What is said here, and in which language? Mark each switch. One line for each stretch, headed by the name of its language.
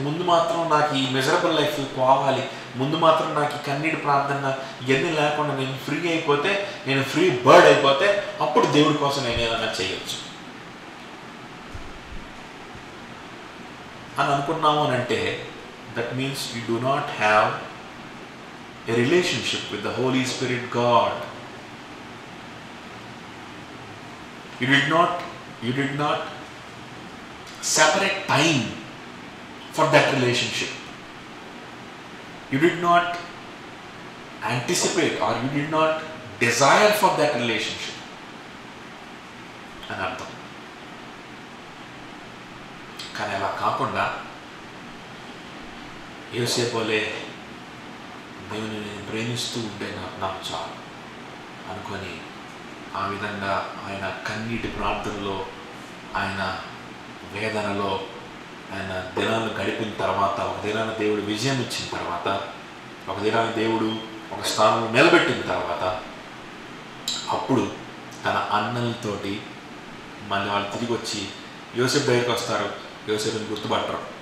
Telugu: ముందు మాత్రం నాకు ఈ మిజరబుల్ లైఫ్ పోవాలి, ముందు మాత్రం నాకు ఈ కన్నీటి ప్రార్థన ఇవన్నీ లేకుండా నేను ఫ్రీ అయిపోతే, నేను ఫ్రీ బర్డ్ అయిపోతే అప్పుడు దేవుడి కోసం నేను ఏదైనా చేయొచ్చు అని అనుకున్నాము అని అంటే,
English: That means you do not have a relationship with the holy spirit God. You did not separate time for that relationship. You did not anticipate or you did not desire for that relationship.
Telugu: అని అర్థం. కానీ అలా కాకుండా యోసేపులే దేవుని నేను ప్రేమిస్తూ ఉంటే నాకు చాలు అనుకొని ఆ విధంగా ఆయన కన్నీటి ప్రార్థనలో, ఆయన వేదనలో ఆయన దినాలు గడిపిన తర్వాత, ఒక దినాన దేవుడు విజయం ఇచ్చిన తర్వాత, ఒక దినాన దేవుడు ఒక స్థానంలో నిలబెట్టిన తర్వాత, అప్పుడు తన అన్నలతోటి మళ్ళీ వాళ్ళు తిరిగి వచ్చి యోసేపు దగ్గరికి వస్తారు. యోసేపుని గుర్తుపట్టరు.